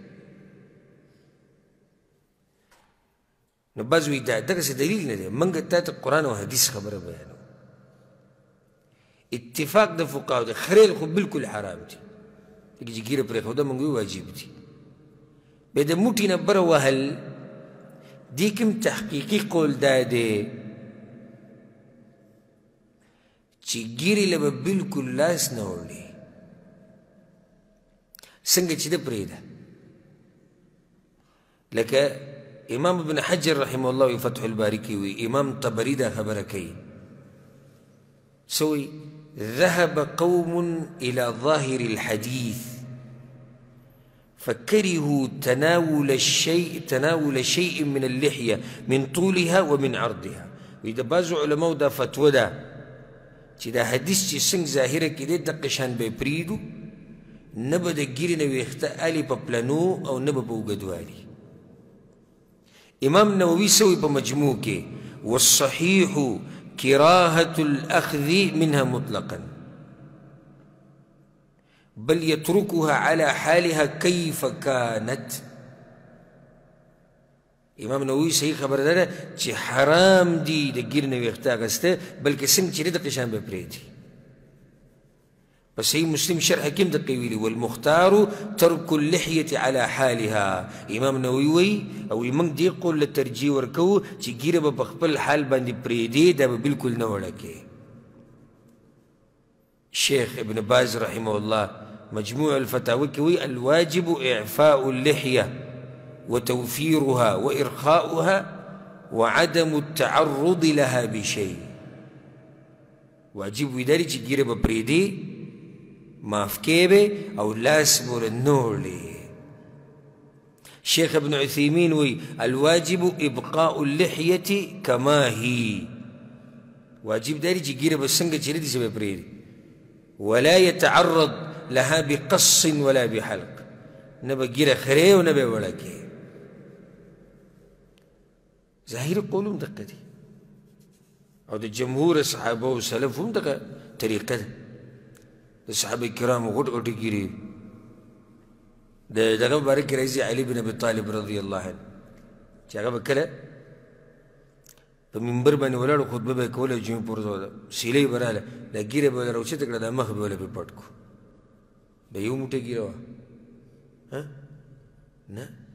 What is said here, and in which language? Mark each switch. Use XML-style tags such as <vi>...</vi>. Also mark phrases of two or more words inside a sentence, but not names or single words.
<ps>نو بعض وایي دغسې دلیل نه دی موږ تا ته قرآن او حدیث خبره بیانوو اتفاق د فقهاو دی خریل خو بالکل حرام دی لکه چې ږیره پرېښوده موږ وایو واجب دي بیا د موټي نه بره وهل دې کوم تحقیقي قول دا دی چې ږیرې له به بالکل لاس نه وړي څنګه چې ده پرېږده لکه امام ابن حجر رحمه الله فتح الباري کې وي امام طبري دا خبره کوي سوي</ps> <ar>ذهب قوم إلى ظاهر الحديث فكرهوا تناول شيء من اللحية من طولها ومن عرضها.</ar> <ps>وإذا بعض علماء دا فتوى دا چې دا حدیث چې څنګه ظاهره کې دی دقه شان به یې پرېږدو، نه به د ګیرې نه ویښته الې په پلنو او نه به په اوږدوالي. امام نووي سوی په مجموع کې</ps> <ar>والصحيح كراهة الأخذ منها مطلقا بل يتركها على حالها كيف كانت.</ar> <ps>امام نووي صحیح خبر ده چې حرام دي د ګیر نه ویښته اخیسته، بلکې څنګه چې دقه شان به پرېږدي. په صحیح مسلم شرح کې هم دقه ویلي</ps> <ar>والمختار ترك اللحية على حالها.</ar> <ps>امام نووي وایي او موږ دې قول له ترجیح ورکوو چې ګیره به په خپل حال باندې پرېږدي، دا به بلکل نه وړکې. شیخ ابن باز رحمه الله مجموع الفتاوى کې وایي</ps> <ar>الواجب إعفاء اللحية وتوفيرها وإرخاؤها وعدم التعرض لها بشيء.</ar> <ps>واجب ویداری چې ګیره به پرېږدي، معاف کې به او لاس به نه وړي. شیخ ابن عثیمین وی</ps> <ar>الواجب ابقاء اللحیة کما هی،</ar> <ps>واجب داری چې ګیره به څنګه چې دي به پرېږدي،</ps> <ar>ولا يتعرض لها بقص ولا بحلق،</ar> <ps>نه به ګیره خرې او نه به وړکې. ظاهر قول هم دقه دي او د جمهور صحابه او سلف هم دغه طریقه ده. د صحابه کرامو غټ غټې ګیرې د دغه مبارک کې راځي علي بن ابي طالب رضی الله عنه چې هغه به کله په منبر باندې ولاړ خطبه به یې کوله، جمعې پورې وه سیلۍ به راغله، دا ګیره به یې راوچته کړه، دا مخ به یې پټ کړو، د یو موټی ګیره وه نه.</ps>